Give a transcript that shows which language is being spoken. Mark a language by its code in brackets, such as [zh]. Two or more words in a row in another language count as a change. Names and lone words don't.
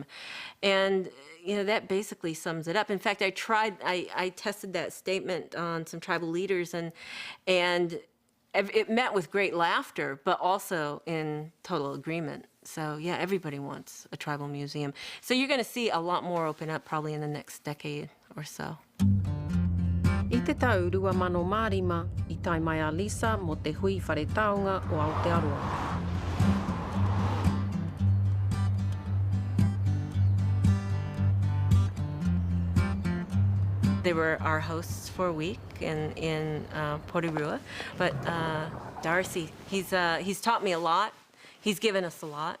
[en] And you know, that basically sums it up. In fact, I tested that statement on some tribal leaders, and it met with great laughter, but also in total agreement. So yeah, everybody wants a tribal museum. So you're going to see a lot more open up probably in the next decade or so. [mi] I te tau 2005, I tai mai a Lisa mo te hui whare taonga o Aotearoa. [en] They were our hosts for a week in Porirua, but Darcy, he's taught me a lot. He's given us a lot.